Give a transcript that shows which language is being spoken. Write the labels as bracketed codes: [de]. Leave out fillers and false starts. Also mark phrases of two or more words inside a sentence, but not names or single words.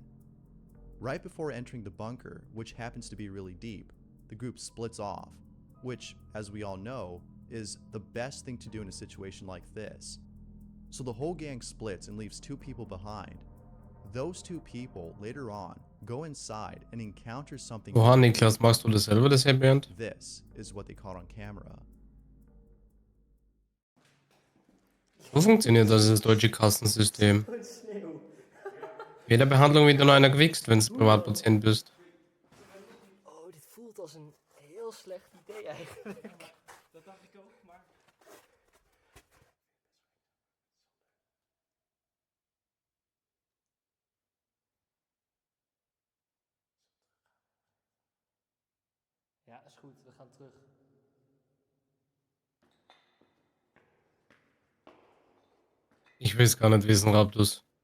[en] Right before entering the bunker, which happens to be really deep, the group splits off, which, as we all know, is the best thing to do in a situation like this. So the whole gang splits and leaves two people behind. Those two people, later on, go inside and encounter something. [de] Oha, Niklas, machst du das selber, das Happy End? [en] This is what they caught on camera. [de] So funktioniert das deutsche Kassensystem. Bei der Behandlung wird nur einer gewichst, wenn du Privatpatient bist. [nl] Oh, dit voelt als een heel slecht idee eigenlijk. Dat dacht ik ook, maar... Ja, is goed. We gaan terug. [de] Ich will es gar nicht wissen, Raptus.